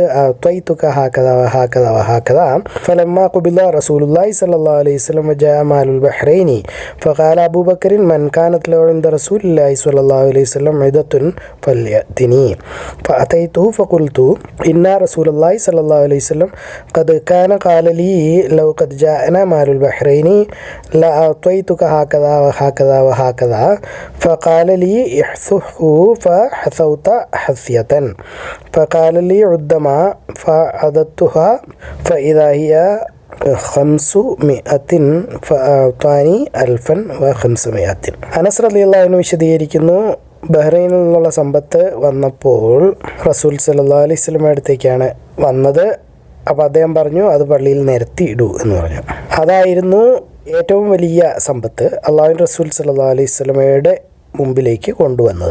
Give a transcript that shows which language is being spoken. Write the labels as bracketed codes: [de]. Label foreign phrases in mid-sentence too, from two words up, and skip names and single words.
[ar] أعطيتك هكذا وهكذا وهكذا فلما قبض رسول الله صلى الله عليه وسلم وجاء مال البحرين فقال أبو بكر من كانت له عند رسول الله صلى الله عليه وسلم عدة فليأتني فأتيته فقلت إن رسول الله صلى الله عليه وسلم قد كان قال لي لو قد جاءنا مال البحرين لأعطيتك هكذا وهكذا وهكذا فقال لي احثه فحثوت حثية فقال لي عد ما فعددتها فإذا هي 500 فأعطاني 1500. [ml] അനസ് [ar] رضي الله عنه [ml] വിശദീകരിക്കുന്നു, ബഹ്റൈനിൽ നിന്നുള്ള സമ്പത്ത് വന്നപ്പോൾ റസൂൽ [ar] صلى الله عليه وسلم [ml] അടുത്തേക്കാണ് വന്നത്. അപ്പോൾ അദ്ദേഹം പറഞ്ഞു, അത് പള്ളിയിൽ നിരത്തി ഇടൂ എന്ന് പറഞ്ഞു. അതായിരുന്നു ഏറ്റവും വലിയ സമ്പത്ത് അള്ളാഹുവിൻ്റെ റസൂൽ [ar] صلى الله عليه [ml] വസല്ലമയുടെ മുമ്പിലേക്ക് കൊണ്ടുവന്നത്.